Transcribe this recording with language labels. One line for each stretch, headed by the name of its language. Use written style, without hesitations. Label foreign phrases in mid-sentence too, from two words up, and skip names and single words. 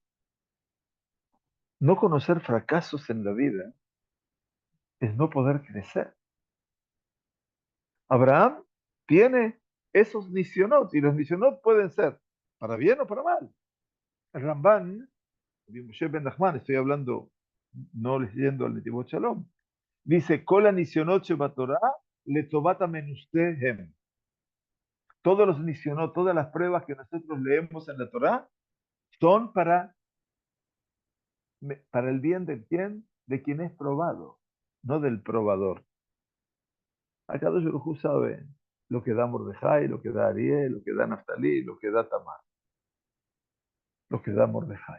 Spanish: No conocer fracasos en la vida es no poder crecer. Abraham tiene esos nisionot y los nisionot pueden ser para bien o para mal. El Ramban, Moshe Ben Nachman, estoy hablando, no leyendo al Netivot Shalom, dice,
Hebrew: כל הניסיונות שבתורה לטובת המנוסה הם.
Spanish: Todos los nisionot, todas las pruebas que nosotros leemos en la Torah son para el bien de quién, de quien es probado, no del probador.
Hebrew: הקדוש ברוך הוא
Spanish: sabe lo que da Mordejai, lo que da Ariel, lo que da Naftalí, lo que da Tamar, lo que da Mordejai.